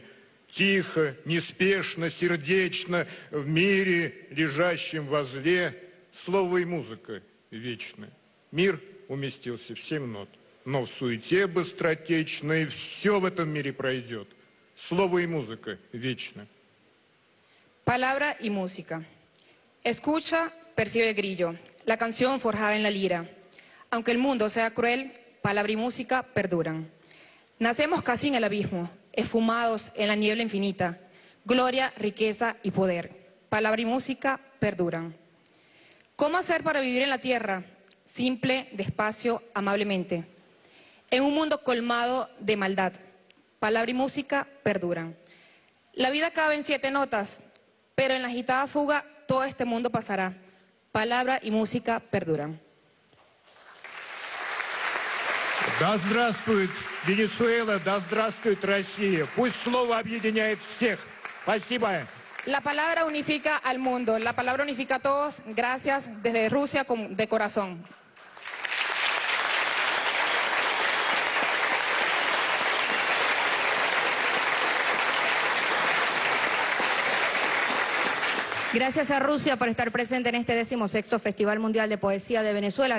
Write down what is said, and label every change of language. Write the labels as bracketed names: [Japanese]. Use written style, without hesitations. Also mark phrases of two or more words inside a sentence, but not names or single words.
[Russian] Тихо, неспешно, сердечно, в мире, лежащем возле. Слово и музыка вечны. Мир уместился в 7 нот, но в суете быстротечной все в этом мире пройдет. Слово и музыка вечны. [Spanish] Palabra y música. Escucha, percibe el grillo, la canción forjada en la lira. Aunque el mundo sea cruel, palabra y música perduran. Nacemos casi en el abismo, esfumados en la niebla infinita. Gloria, riqueza y poder. Palabra y música perduran. ¿Cómo hacer para vivir en la tierra? Simple, despacio, amablemente. En un mundo colmado de maldad. Palabra y música perduran. La vida cabe en 7 notas, pero en la agitada fuga todo este mundo pasará. Palabra y música perduran. [Russian] Да здравствует Венесуэла, да здравствует Россия. Пусть слово объединяет всех. Спасибо. [Spanish] La palabra unifica al mundo, la palabra unifica a todos. Gracias desde Rusia de corazón. Gracias a Rusia por estar presente en este 16º Festival Mundial de Poesía de Venezuela.